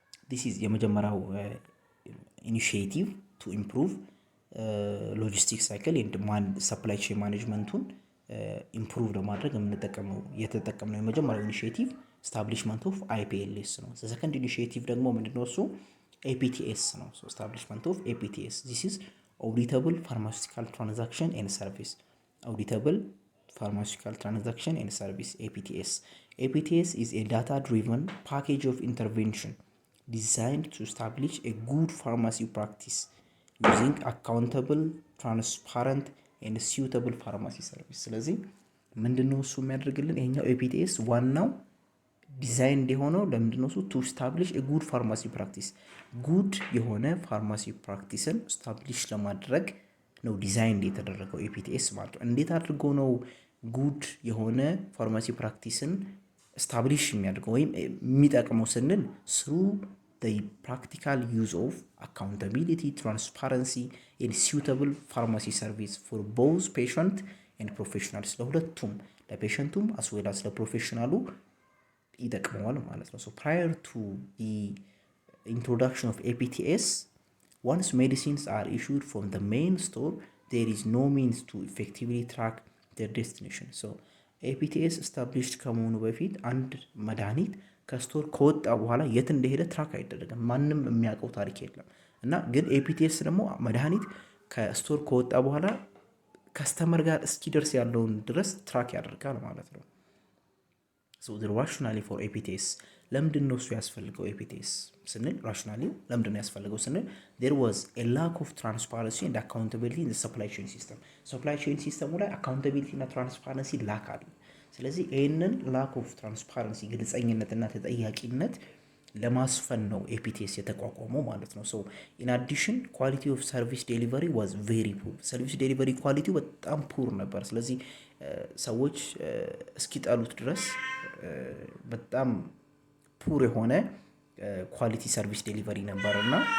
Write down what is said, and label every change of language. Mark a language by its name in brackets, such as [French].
[Amharic] ዲስ ኢዝ የመጀመሪያው ኢኒሺዬቲቭ ቱ ኢምፕሩቭ ሎጂስቲክስ ሳይክል ኤንድ ሰፕላይ ቼን ማኔጅመንቱን ኢምፕሩቭ ለማድረግ የተጠቀምነው የመጀመሪያው ኢኒሺዬቲቭ ስታብሊሽመንት ኦፍ IPLS ነው። ሰከንድ ኢኒሺዬቲቭ ደግሞ ምንድነው እሱ? [English] APTS ነው። ስታብሊሽመንት ኦፍ APTS ዚስ ኢዝ ኦዲተብል ፋርማሲውቲካል ትራንዛክሽን ኤንድ ሰርቪስ። ኦዲተብል ፋርማሲውቲካል ትራንዛክሽን ኤንድ ሰርቪስ APTS is a data driven package of intervention designed to establish a good pharmacy practice using accountable, transparent and suitable pharmacy service። [Amharic] ስለዚህ ምንድነው እሱ የሚያደርግልን? ይሄኛው APTS ዋናው ዲዛይን የሆነው ለምንድነው እሱ? ቱ ስታብሊሽ ጉድ ፋርማሲ ፕራክቲስ፣ ጉድ የሆነ ፋርማሲ ፕራክቲስን ስታብሊሽ ለማድረግ ነው ዲዛይን የተደረገው APTS ማለት ነው። እንዴት አድርጎ ነው ጉድ የሆነ ፋርማሲ ፕራክቲስን ስታብሊሽ የሚያደርገው ወይም የሚጠቅመው ስንል ስሩ [English] practical use of accountability, transparency and suitable pharmacy service for both patient and professionals። [Amharic] ለሁለቱም ለፔሸንቱም [English] as well as [Amharic] ለፕሮፌሽናሉ ይጠቅመዋል ማለት ነው። [English] prior to the introduction of APTS, once medicines are issued from the main store, there is no means to effectively track their destination. [Amharic] APTS established ከመሆኑ በፊት አንድ መድኃኒት ከስቶር ከወጣ በኋላ የት እንደሄደ ትራክ አይደረግም። ማንም የሚያውቀው ታሪክ የለም። እና ግን APTS ደግሞ መድኃኒት ከስቶር ከወጣ በኋላ ከስተመር ጋር እስኪደርስ ያለውን ድረስ ትራክ ያደርጋል ማለት ነው። [English] the rationale for APTS [Amharic] ለምንድን ነው እሱ ያስፈልገው? APTS ስንል rationale ለምንድን ነው ያስፈልገው ስንል [English] there was a lack of transparency and accountability in the supply chain system። [Amharic] supply chain ሲስተሙ ላይ accountability እና transparency ላክ አለ። ስለዚህ ይህንን ላክ ኦፍ ትራንስፓረንሲ ግልጸኝነትና ተጠያቂነት ለማስፈን ነው ኤፒቲኤስ የተቋቋመው ማለት ነው። [English] ሶ ኢን አዲሽን ኳሊቲ ኦፍ ሰርቪስ ዴሊቨሪ ዋዝ ቬሪ ፑር። [Amharic] ሰርቪስ ዴሊቨሪ ኳሊቲው በጣም ፑር ነበር። ስለዚህ ሰዎች እስኪጠሉት ድረስ በጣም ፑር የሆነ ኳሊቲ ሰርቪስ ዴሊቨሪ ነበር እና